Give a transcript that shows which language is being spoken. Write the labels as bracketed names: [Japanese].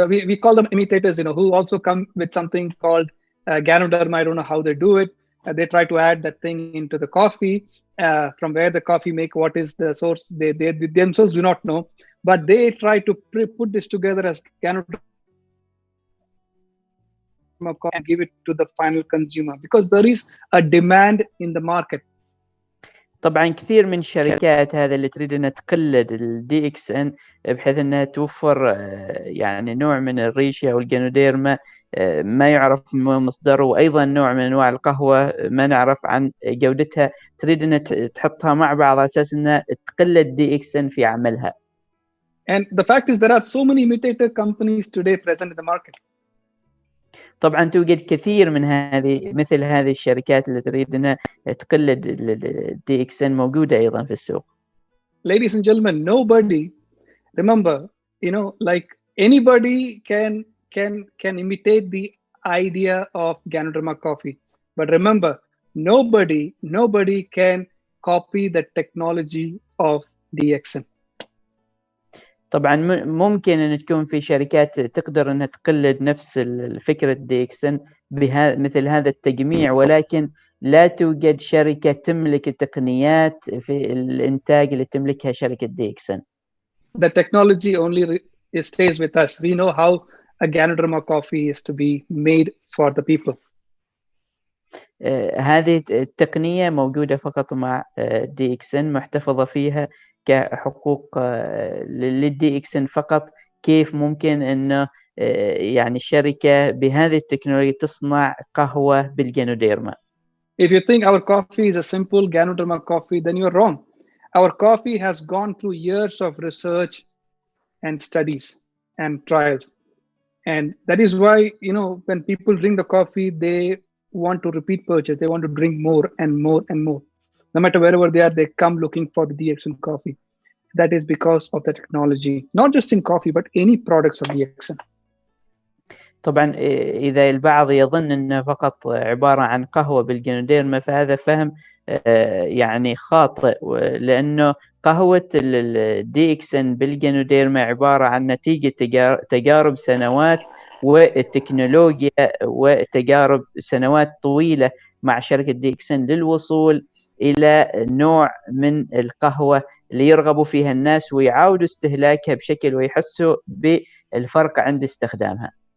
[English] We call them imitators, you know, who also come with something called Ganoderma. I don't know how they do it. They try to add that thing into the coffee. From where the coffee make, what is the source? They themselves do not know, but they try to put this together as Ganoderma and give it to the final consumer because there is a demand in the market. [Arabic] طبعا كثير من الشركات هذا اللي تريد انها تقلد الدي اكس ان بحيث انها توفر يعني نوع من الريشه او الجانوديرما ما يعرف مصدره، وايضا نوع من انواع القهوه ما نعرف عن جودتها، تريد انها تحطها مع بعض على اساس انها تقلد دي اكس ان في عملها. [English] And the fact is there are so many imitator companies today present in the market. [Arabic] طبعا توجد كثير من مثل هذه الشركات اللي تريد انها تقلد الدي اكس ان موجوده ايضا في السوق. [English] Ladies and gentlemen, nobody, remember, you know, like anybody can imitate the idea of Ganoderma coffee, but remember, nobody can copy the technology of DXN. [Arabic] طبعا ممكن ان تكون في شركات تقدر انها تقلد نفس فكره دي اكس ان مثل هذا التجميع، ولكن لا توجد شركه تملك التقنيات في الانتاج اللي تملكها شركه دي اكس ان. [English] The technology only stays with us. We know how a Ganoderma coffee is to be made for the people. [Arabic] هذه التقنيه موجوده فقط مع دي اكس ان، محتفظه فيها كحقوق للدي اكس ان فقط. كيف ممكن انه يعني الشركه بهذه التكنولوجيا تصنع قهوه بالجانوديرما؟ [English] If you think our coffee is a simple Ganoderma coffee, then you're wrong. Our coffee has gone through years of research and studies and trials. And that is why, you know, when people drink the coffee, they want to repeat purchase. They want to drink more and more and more. No matter wherever they are, they come looking for the DXN coffee. That is because of the technology, not just in coffee, but any products of DXN. [Arabic] طبعا إذا البعض يظن أنه فقط عبارة عن قهوة بالجانوديرما فهذا فهم يعني خاطئ، لأنه قهوة الدي اكس ان بالجانوديرما عبارة عن نتيجة تجارب سنوات والتكنولوجيا وتجارب سنوات طويلة مع شركة دي اكس ان للوصول إلى نوع من القهوة اللي يرغبوا فيها الناس ويعاودوا استهلاكها بشكل ويحسوا بالفرق عند استخدامها.